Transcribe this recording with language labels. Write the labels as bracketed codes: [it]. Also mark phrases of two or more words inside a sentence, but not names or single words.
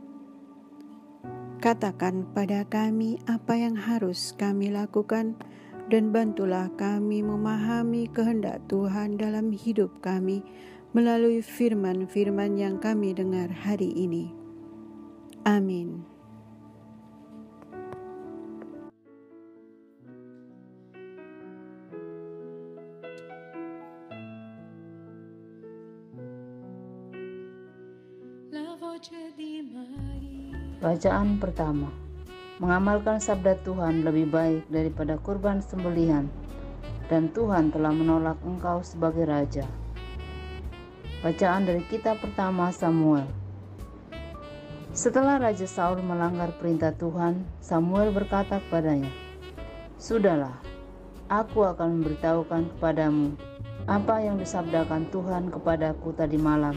[id] Katakan pada kami apa yang harus kami lakukan dan bantulah kami memahami kehendak Tuhan dalam hidup kami melalui firman-firman yang kami dengar hari ini. Amin. [it] La voce di Maria. [id] Bacaan pertama. Mengamalkan sabda Tuhan lebih baik daripada kurban sembelihan, dan Tuhan telah menolak engkau sebagai raja. Bacaan dari kitab pertama Samuel. Setelah Raja Saul melanggar perintah Tuhan, Samuel berkata kepadanya, "Sudahlah, aku akan memberitahukan kepadamu apa yang disabdakan Tuhan kepadaku tadi malam."